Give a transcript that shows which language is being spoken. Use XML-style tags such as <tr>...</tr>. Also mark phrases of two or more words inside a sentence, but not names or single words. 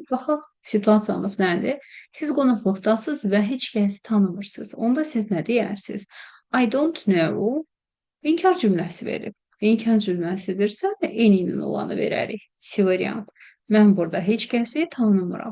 <az>Baxaq, situasiyamız nədir? Siz qonaqlıqdasınız və heç kəsi tanımırsınız. Onda siz nə deyərsiniz?</az> <en>I don't know.</en> <az>İnkar cümləsi verib. İnkar cümləsidirsə, eyni ilə olanı verərik. C variant. Mən burada heç kəsi tanımıram.</az>